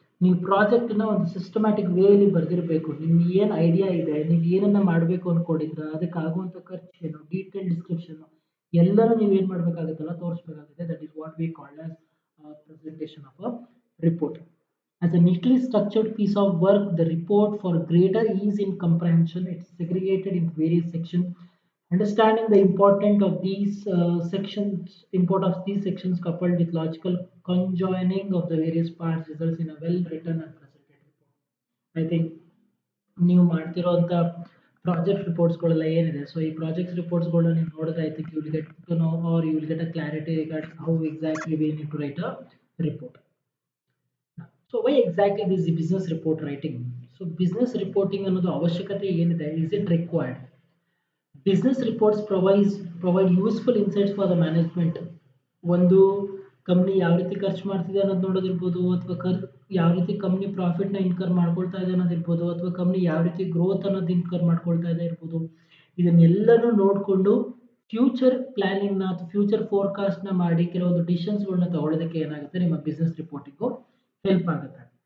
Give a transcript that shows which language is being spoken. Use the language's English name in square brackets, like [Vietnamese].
[Kannada] ನೀವು ಪ್ರಾಜೆಕ್ಟನ್ನ ಒಂದು ಸಿಸ್ಟಮ್ಯಾಟಿಕ್ ವೇಯಲ್ಲಿ ಬರೆದಿರಬೇಕು. ನಿಮ್ಗೆ ಏನು ಐಡಿಯಾ ಇದೆ, ನೀವು ಏನನ್ನ ಮಾಡಬೇಕು ಅಂದ್ಕೊಂಡಿದ್ರ, ಅದಕ್ಕೆ ಆಗುವಂಥ ಖರ್ಚು ಏನು, ಡೀಟೇಲ್ ಡಿಸ್ಕ್ರಿಪ್ಷನ್ ಎಲ್ಲರೂ ನೀವು ಏನು ಮಾಡಬೇಕಾಗುತ್ತಲ್ಲ, ತೋರಿಸ್ಬೇಕಾಗುತ್ತೆ. [English] That is what we called as presentation of a report. As a neatly structured piece of work, the report, for greater ease in comprehension, it's segregated into various sections. Understanding the importance of these sections coupled with logical conjoining of the various parts results in a well-written and presented report. I think [Kannada] ನೀವು ಮಾಡ್ತಿರೋಂಥ project ರಿಪೋರ್ಟ್ಸ್ಗಳೆಲ್ಲ ಏನಿದೆ, so ಈ project ರಿಪೋರ್ಟ್ಸ್ಗಳನ್ನ ನೀವು ನೋಡಿದ್ರೆ, [English] I think you will get to know or you will get a clarity regarding how exactly we need to write a report. So why exactly this is business report writing? So business reporting [Kannada] ಅನ್ನೋದು ಅವಶ್ಯಕತೆ ಏನಿದೆ, [English] is it required? Business reports provide useful insights for the management. [Kannada] ಒಂದು company ಯಾವ ರೀತಿ ಖರ್ಚು ಮಾಡ್ತಿದೆ ಅನ್ನೋದು ನೋಡೋದಿರ್ಬೋದು, ಅಥವಾ ಯಾವ ರೀತಿ ಕಂಪ್ನಿ ಪ್ರಾಫಿಟ್ನ ಇನ್ಕರ್ ಮಾಡ್ಕೊಳ್ತಾ ಇದೆ ಅನ್ನೋದಿರ್ಬೋದು, ಅಥವಾ ಕಂಪ್ನಿ ಯಾವ ರೀತಿ ಗ್ರೋತ್ ಅನ್ನೋದು ಇನ್ಕರ್ ಮಾಡ್ಕೊಳ್ತಾ ಇದೆ ಇರ್ಬೋದು. ಇದನ್ನೆಲ್ಲನೂ ನೋಡಿಕೊಂಡು ಫ್ಯೂಚರ್ ಪ್ಲಾನಿಂಗ್ನ ಅಥವಾ ಫ್ಯೂಚರ್ ಫೋರ್ಕಾಸ್ಟ್ನ ಮಾಡಿ ಕೆಲವೊಂದು ಡಿಸಿಷನ್ಸ್ಗಳನ್ನ ತಗೊಳ್ಳೋದಕ್ಕೆ ಏನಾಗುತ್ತೆ, ನಿಮ್ಮ ಬಿಸ್ನೆಸ್ ರಿಪೋರ್ಟಿಂಗು ಹೆಲ್ಪ್ ಆಗುತ್ತೆ.